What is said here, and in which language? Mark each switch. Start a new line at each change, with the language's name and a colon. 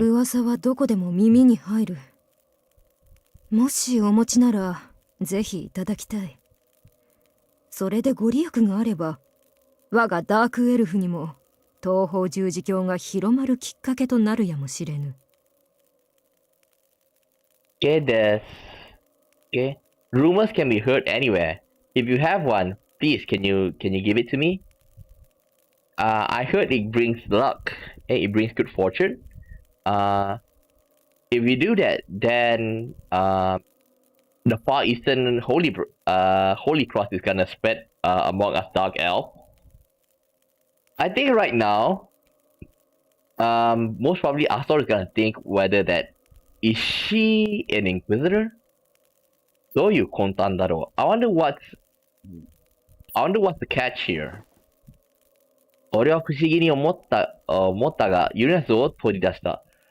Japanese: 噂はどこでも耳に入る。もしお持ちならぜひいただきたい。それでご利益があれば、我がダークエルフにも東方十字教が広まるきっかけとなるやもしれぬ。
English: Okay, okay. Rumors can be heard anywhere. If you have one, please can you give it to me? I heard it brings luck. It brings good fortune. If you do that, then the Far Eastern Holy Cross is gonna spread among us Dark Elves. I think right now, most probably Astor is gonna think whether that Is she an inquisitor?
Japanese: どういう魂胆だろう?
English: I wonder what's the catch here.
Japanese: 俺は不思議に思ったが、ユリナスを取り出した。